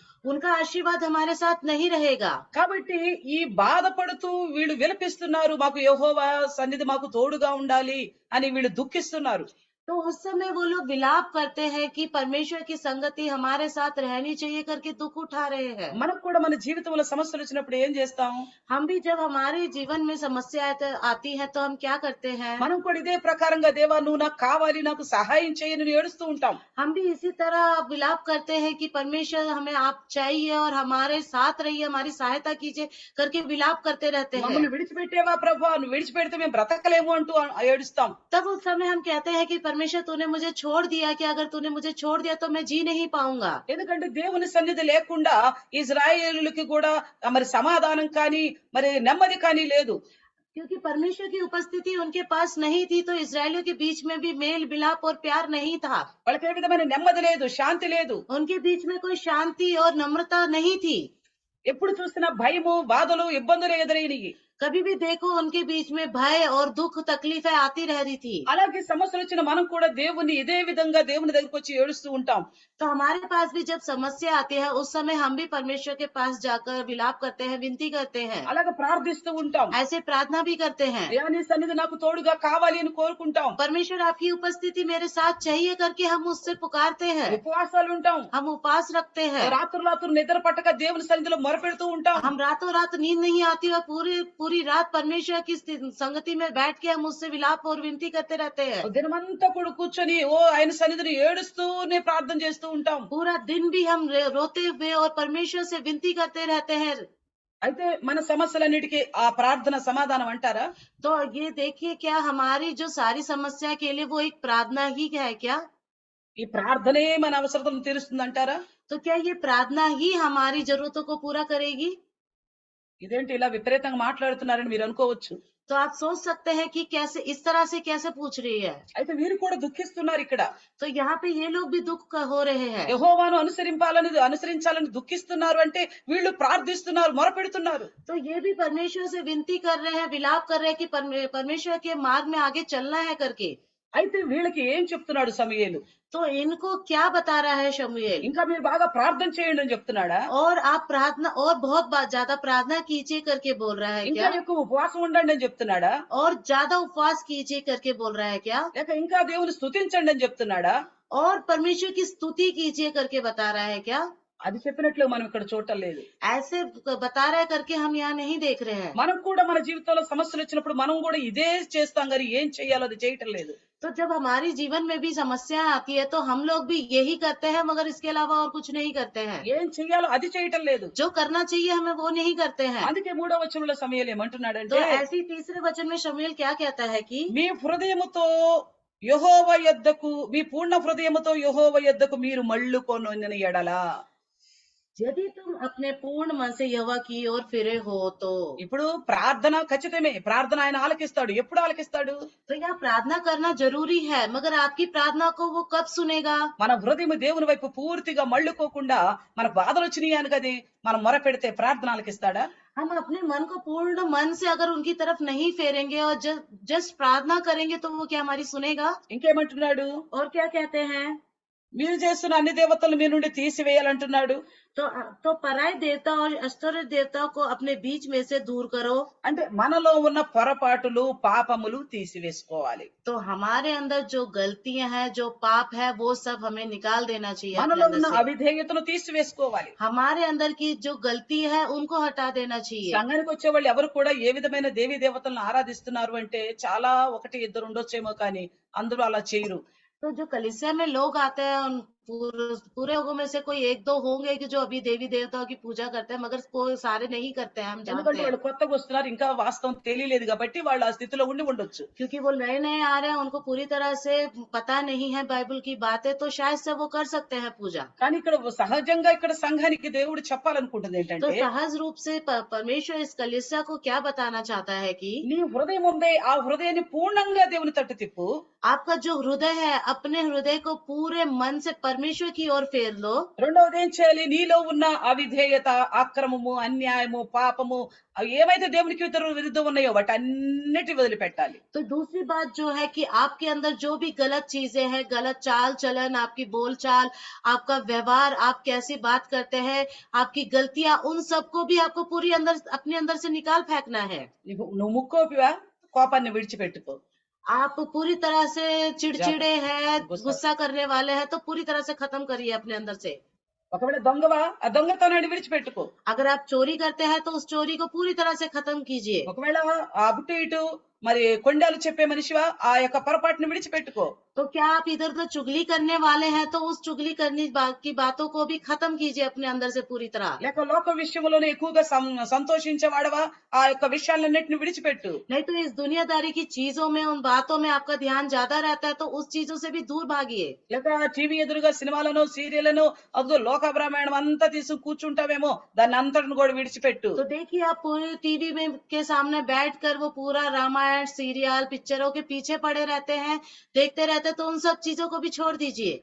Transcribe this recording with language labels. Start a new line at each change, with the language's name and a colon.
Hindi: उनका आशीर्वाद हमारे साथ नहीं रहेगा।
Telugu: కాబట్టి ఈ బాధపడుతూ వీళ్ళు విలపిస్తున్నారు, మాకు యెహోవా సన్నిధి మాకు తోడుగా ఉండాలి అని వీళ్ళు దుఃఖిస్తున్నారు.
Hindi: तो उस समय वो लोग विलाप करते हैं कि परमेश्वर की संगति हमारे साथ रहनी चाहिए करके दुख उठा रहे हैं।
Telugu: మనకు కూడా మన జీవితంలో సమస్యలు వచ్చినప్పుడు ఏం చేస్తాం?
Hindi: हम भी जब हमारे जीवन में समस्या आती है तो हम क्या करते हैं?
Telugu: మనం కూడా ఇదే ప్రకారంగా దేవా నువ్వు నాకు కావాలి, నాకు సహాయం చేయని ఏడుస్తూ ఉంటాం.
Hindi: हम भी इसी तरह विलाप करते हैं कि परमेश्वर हमें आप चाहिए और हमारे साथ रहिए, हमारी सहायता कीजिए करके विलाप करते रहते हैं।
Telugu: మమ్మల్ని విడిచిపెట్టేవా ప్రభువా, నువ్వు విడిచిపెడితే మేము బ్రతకలేము అంటూ ఏడుస్తాం.
Hindi: तब उस समय हम कहते हैं कि परमेश्वर तूने मुझे छोड़ दिया, कि अगर तूने मुझे छोड़ दिया तो मैं जी नहीं पाऊंगा।
Telugu: ఎందుకంటే దేవుని సన్నిధి లేకుండా ఇజ్రాయేలులకి కూడా మరి సమాధానం కానీ మరి నెమ్మది కానీ లేదు.
Hindi: क्योंकि परमेश्वर की उपस्थिति उनके पास नहीं थी तो इजरायलियों के बीच में भी मेल मिलाप और प्यार नहीं था।
Telugu: వాళ్ళకి ఏ విధమైన నెమ్మది లేదు, శాంతి లేదు.
Hindi: उनके बीच में कोई शांति और नम्रता नहीं थी।
Telugu: ఎప్పుడు చూసినా భయము, బాధలు, ఇబ్బందులు ఎదురైనవి.
Hindi: कभी भी देखो उनके बीच में भय और दुख तकलीफें आती रहती थी।
Telugu: అలాగే సమస్యలు వచ్చిన మనం కూడా దేవుని ఇదే విధంగా దేవుని దగ్గరికి వచ్చి ఏడుస్తూ ఉంటాం.
Hindi: तो हमारे पास भी जब समस्या आती है उस समय हम भी परमेश्वर के पास जाकर विलाप करते हैं, विनती करते हैं,
Telugu: అలాగే ప్రార్థిస్తూ ఉంటాం.
Hindi: ऐसे प्रार्थना भी करते हैं।
Telugu: దేవా నీ సన్నిధి నాకు తోడుగా కావాలి అని కోరుకుంటాం.
Hindi: परमेश्वर आपकी उपस्थिति मेरे साथ चाहिए करके हम उससे पुकारते हैं,
Telugu: ఉపవాసాలు ఉంటాం.
Hindi: हम उपवास रखते हैं,
Telugu: రాత్రులు నిద్ర పట్టక దేవుని సన్నిధిలో మొరపెడుతూ ఉంటాం.
Hindi: हम रातों रात नींद नहीं आती और पूरी रात परमेश्वर की संगति में बैठ के हम उससे विलाप और विनती करते रहते हैं।
Telugu: దినమంతా కూడా కూర్చొని ఆయన సన్నిధిని ఏడుస్తూనే ప్రార్థన చేస్తూ ఉంటాం.
Hindi: पूरा दिन भी हम रोते हुए और परमेश्वर से विनती करते रहते हैं।
Telugu: అయితే మన సమస్యలన్నిటికీ ఆ ప్రార్థన సమాధానం అంటారా?
Hindi: तो ये देखिए, क्या हमारी जो सारी समस्या के लिए वो एक प्रार्थना ही है क्या?
Telugu: ఈ ప్రార్థనే మన అవసరతలను తీరుస్తుంది అంటారా?
Hindi: तो क्या ये प्रार्थना ही हमारी जरूरतों को पूरा करेगी?
Telugu: ఇదేంటి ఇలా విపరీతంగా మాట్లాడుతున్నారని మీరు అనుకోవచ్చు.
Hindi: तो आप सोच सकते हैं कि कैसे इस तरह से कैसे पूछ रही है।
Telugu: అయితే వీరు కూడా దుఃఖిస్తున్నారు ఇక్కడ.
Hindi: तो यहाँ पे ये लोग भी दुख हो रहे हैं।
Telugu: యెహోవాను అనుసరించాలని దుఃఖిస్తున్నారు అంటే వీళ్ళు ప్రార్థిస్తున్నారు, మొరపెడుతున్నారు.
Hindi: तो ये भी परमेश्वर से विनती कर रहे हैं, विलाप कर रहे हैं कि परमेश्वर के मार्ग में आगे चलना है करके।
Telugu: అయితే వీళ్ళకి ఏం చెప్తున్నాడు సమూయేలు?
Hindi: तो इनको क्या बता रहा है शमूएल?
Telugu: ఇంకా మీరు బాగా ప్రార్థన చేయండి అని చెప్తున్నాడా?
Hindi: और आप प्रार्थना और बहुत ज्यादा प्रार्थना कीजिए करके बोल रहा है
Telugu: ఇంకా
Hindi: क्या?
Telugu: ఎక్కువ ఉపవాసం ఉండండి అని చెప్తున్నాడా?
Hindi: और ज्यादा उपवास कीजिए करके बोल रहा है क्या?
Telugu: లేక ఇంకా దేవుని స్తుతించండి అని చెప్తున్నాడా?
Hindi: और परमेश्वर की स्तुति कीजिए करके बता रहा है क्या?
Telugu: అది చెప్పినట్లు మనం ఇక్కడ చూడటం లేదు.
Hindi: ऐसे बता रहा है करके हम यहाँ नहीं देख रहे हैं.
Telugu: మనం కూడా మన జీవితంలో సమస్యలు వచ్చినప్పుడు మనం కూడా ఇదే చేస్తాం కానీ ఏం చేయాలో అది చేయటం లేదు.
Hindi: तो जब हमारी जीवन में भी समस्या आती है तो हम लोग भी यही करते हैं, मगर इसके अलावा और कुछ नहीं करते हैं.
Telugu: ఏం చేయాలో అది చేయటం లేదు.
Hindi: जो करना चाहिए हमें वो नहीं करते हैं.
Telugu: అందుకే 3వ వచనంలో సమూయేలు
Hindi: तो
Telugu: ఏమంటున్నాడంటే,
Hindi: ऐसी तीसरे वचन में शमूएल क्या कहता है कि
Telugu: మీ హృదయముతో యెహోవా యొద్దకు, మీ పూర్ణ హృదయముతో యెహోవా యొద్దకు మీరు మళ్ళుకొనిన ఎడల.
Hindi: यदि तुम अपने पूर्ण मन से यहोवा की ओर फिरे हो तो.
Telugu: ఇప్పుడు ప్రార్థన ఖచ్చితమే, ప్రార్థన ఆయన ఆలకిస్తాడు. ఎప్పుడు ఆలకిస్తాడు?
Hindi: तो यह प्रार्थना करना जरूरी है, मगर आपकी प्रार्थना को वो कब सुनेगा?
Telugu: మన హృదయం దేవుని వైపు పూర్తిగా మళ్ళుకోకుండా మనకు బాధలు వచ్చినాయి అని కది మనం మొరపెడితే ప్రార్థన ఆలకిస్తాడా?
Hindi: हम अपने मन को पूर्ण मन से अगर उनकी तरफ नहीं फेरेंगे और जस्ट प्रार्थना करेंगे तो वो क्या हमारी सुनेगा?
Telugu: ఇంకేమంటున్నాడు?
Hindi: और क्या कहते हैं?
Telugu: మీరు చేస్తున్న అన్ని దేవతలు మీ నుండి తీసివేయాలంటున్నాడు.
Hindi: तो पराय देवता और आश्चर्य देवता को अपने बीच में से दूर करो.
Telugu: అంటే మనలో ఉన్న పొరపాటులు పాపములు తీసివేసుకోవాలి.
Hindi: तो हमारे अंदर जो गलतियां हैं, जो पाप है, वो सब हमें निकाल देना चाहिए. अपने
Telugu: మనలో
Hindi: अंदर
Telugu: ఉన్న
Hindi: से.
Telugu: అవిధేయతను తీసివేసుకోవాలి.
Hindi: हमारे अंदर की जो गलती है उनको हटा देना चाहिए.
Telugu: సంఘానికి వచ్చే వాళ్ళు ఎవరు కూడా ఏ విధమైన దేవీ దేవతలను ఆరాధిస్తున్నారు అంటే చాలా ఒకటి ఇద్దరు ఉండొచ్చేమో కానీ అందరూ అలా చేయరు.
Hindi: तो जो कलीसिया में लोग आते हैं उन पूरे लोगों में से कोई एक दो होंगे कि जो अभी देवी देवताओं की पूजा करते हैं, मगर कोई सारे नहीं करते हैं, हम जानते
Telugu: ఎందుకంటే
Hindi: हैं.
Telugu: వాళ్ళు కొత్తగా వస్తున్నారు, ఇంకా వాస్తవం తెలియలేదు కాబట్టి వాళ్ళు ఆ స్థితిలో ఉండి ఉండొచ్చు.
Hindi: क्योंकि वो नए नए आ रहे हैं, उनको पूरी तरह से पता नहीं है बाइबल की बातें, तो शायद से वो कर सकते हैं पूजा.
Telugu: కానీ ఇక్కడ సహజంగా ఇక్కడ సంఘానికి దేవుడు చెప్పాలనుకుంటుంది
Hindi: तो
Telugu: ఏంటంటే,
Hindi: सहज रूप से परमेश्वर इस कलीसिया को क्या बताना चाहता है कि
Telugu: నీ హృదయం ఉందే ఆ హృదయాన్ని పూర్ణంగా దేవుని తట్టు తిప్పు.
Hindi: आपका जो हृदय है, अपने हृदय को पूरे मन से परमेश्वर की ओर फेर लो.
Telugu: రెండవది ఏం చేయాలి? నీలో ఉన్న అవిధేయత, అక్రమము, అన్యాయము, పాపము అవి ఏవైతే దేవునికి విరుద్ధం ఉన్నాయో వాటన్నిటి వదిలిపెట్టాలి.
Hindi: तो दूसरी बात जो है कि आपके अंदर जो भी गलत चीजें हैं, गलत चाल चलन, आपकी बोल चाल, आपका व्यवहार, आप कैसी बात करते हैं, आपकी गलतियां, उन सबको भी आपको पूरी अंदर अपने अंदर से निकाल फेंकना है.
Telugu: నువ్వు ముక్కోపివా? కోపాన్ని విడిచిపెట్టుకో.
Hindi: आप पूरी तरह से चिड़चिड़े हैं, गुस्सा गुस्सा करने वाले हैं, तो पूरी तरह से खत्म करिए अपने अंदर से.
Telugu: ఒకవేళ దొంగవా? ఆ దొంగతనాన్ని విడిచిపెట్టుకో.
Hindi: अगर आप चोरी करते हैं तो उस चोरी को पूरी तरह से खत्म कीजिए.
Telugu: ఒకవేళ ఆ అటు ఇటు మరి కొండాలు చెప్పే మనిషివా? ఆ యొక్క పొరపాటుని విడిచిపెట్టుకో.
Hindi: तो क्या आप इधर उधर चुगली करने वाले हैं तो उस चुगली करने की बातों को भी खत्म कीजिए अपने अंदर से पूरी तरह.
Telugu: లేక లోక విషయంలోనే ఎక్కువగా సంతోషించేవాడవా? ఆ యొక్క విషయాలన్నిటిని విడిచిపెట్టు.
Hindi: नहीं तो इस दुनियादारी की चीजों में, उन बातों में आपका ध्यान ज्यादा रहता है तो उस चीजों से भी दूर भागिए.
Telugu: లేక టీవీ ఎదురుగా సినిమాలను సీరియల్లను అదో లోక బ్రాహ్మణం అంతా తీసుకు కూర్చుంటావేమో, దాన్ని అంతటిని కూడా విడిచిపెట్టు.
Hindi: तो देखिए आप पूरे टीवी में के सामने बैठकर वो पूरा रामायण, सीरियल, पिक्चरों के पीछे पड़े रहते हैं, देखते रहते हैं, तो उन सब चीजों को भी छोड़ दीजिए.